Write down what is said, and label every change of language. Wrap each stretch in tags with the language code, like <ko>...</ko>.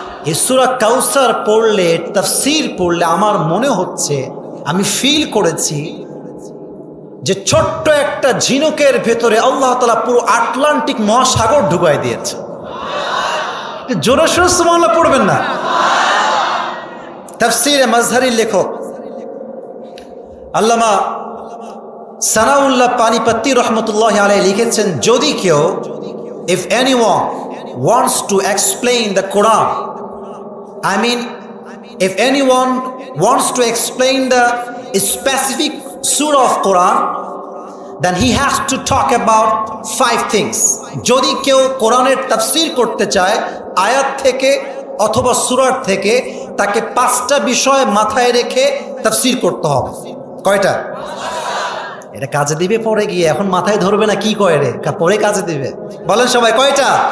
<bn>এই সূরা কাউসার পড়লে, তাফসীর পড়লে আমার মনে হচ্ছে, আমি ফিল করেছি যে ছোট্ট একটা ঝিনুকের ভেতরে আল্লাহ তাআলা পুরো আটলান্টিক মহাসাগর ঢুকাই দিয়েছে। জোরে সোরে সুবহানাল্লাহ পড়বেন না? তাফসীরে মাজহারির লেখক আল্লামা সানাউল্লাহ পানিপত্তি রহমতুল্লাহি আলাইহি লিখেছেন, যদি কেউ,</bn> <en>if anyone wants to explain the Quran, I mean, if anyone wants to explain the specific surah of Quran, then he has to talk about 5 things.</en> <bn>যদি কেউ কোরআনের তাফসীর করতে চায় আয়াত থেকে অথবা সূরার থেকে, তাকে 5টা বিষয় মাথায় রেখে তাফসীর করতে হবে। কয়টা? এটা কাজে দিবে পরে গিয়ে, এখন মাথায় ধরবে না। কি কয় রে? পরে কাজে দিবে। বলেন সবাই, কয়টা?</bn>